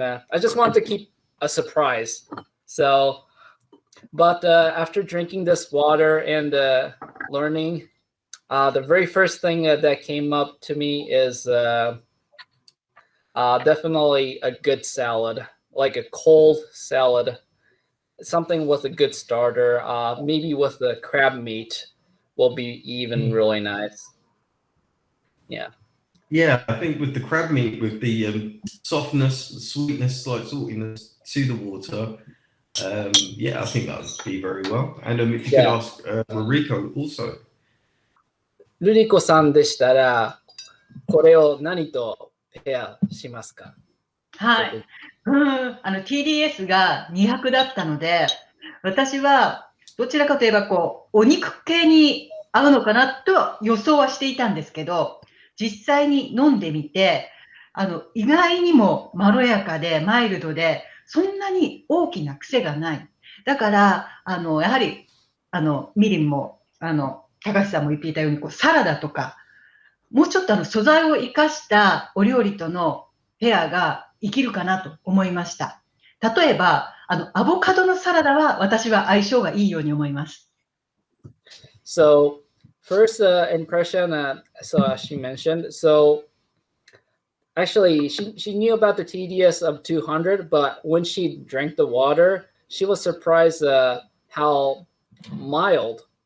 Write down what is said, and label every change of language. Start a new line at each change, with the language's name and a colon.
English: I just wanted to keep a surprise. So, but after drinking this water and learning, the very first thing that came up to me is definitely a good salad, like a cold salad, something with a good starter, maybe with the crab meat will be even really nice. Yeah. Yeah, I think with the crab meat, with the softness, the sweetness, slight saltiness to the water, yeah, I think that would be very well. And if you could ask Ruriko also.
Japanese: ルリコさんでしたら、これを何とペアしますか？はい。 TDS が200だったので、私はどちらかといえばお肉系に合うのかなと予想はしていたんですけど、実際に飲んでみて、意外にもまろやかでマイルドで、そんなに大きな癖がない。だから、やはり、みりんも、高橋さんも言っていたように、サラダとか、もうちょっと素材を生かしたお料理とのペアが生きるかなと思いました。例えば、アボカドのサラダは私は相性がいいように思います。
English: So, first impression, so as she mentioned, so actually she knew about the TDS of 200, but when she drank the water, she was surprised how mild.